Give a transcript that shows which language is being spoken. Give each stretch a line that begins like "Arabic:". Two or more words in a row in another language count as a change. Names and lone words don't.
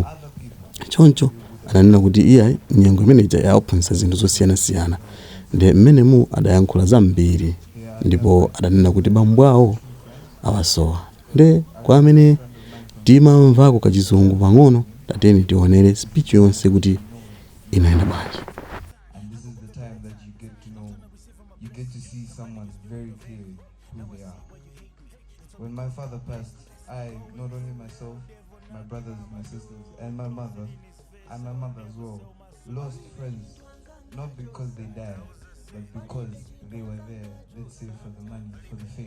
Nyanja: Choncho ananena kuti iyayi nyengo imeneyi yawaphunzitsa zinthu zosiyanasiyana. Nde mmenemu adayankhula zambiri, ndipo adanena kuti bambo awo awasowa. Nde kwa amene timamvako kachizungu pang'ono, tateni tionere speech yonse kuti inaenda bwanji.
English: And this is the time that you get to see someone very clearly who they are. When my father passed, I, not only myself, my brothers, my sisters, and my mother as well, lost friends, not because they died, but because they were there, let's say for the money, for the fame.